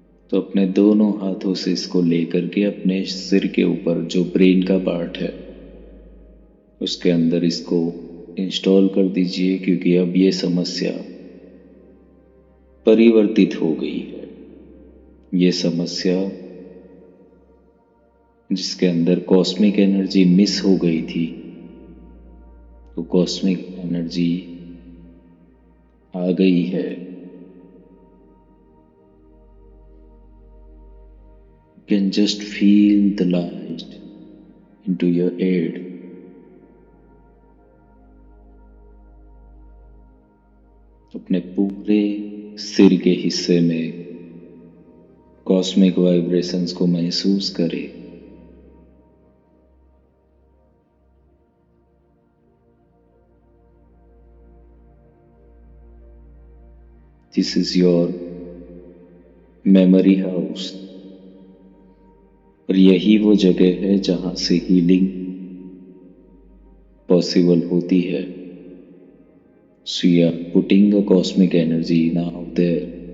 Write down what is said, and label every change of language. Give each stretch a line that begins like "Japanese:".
Hindi: तो अपने दोनों हाथों से इसको लेकर के अपने सिर के ऊपर जो ब्रेन का पार्ट है उसके अंदर इसको इंस्टॉल कर दीजिए, क्योंकि अब ये समस्या परिवर्तित हो गई है। ये समस्या जिसके अंदर कॉस्मिक एनर्जी मिस हो गई थी, तो कॉस्मिक एनर्जी आ गई है।
English: You can just feel the light into your head.
Hindi: अपने पूरे सिर के हिस्से में कॉस्मिक वाइब्रेशंस को महसूस करें।
English: This is your memory house,
Hindi: और यही वो जगह है जहां से हीलिंग पॉसिबल होती है।
English: So you are putting a cosmic energy now there.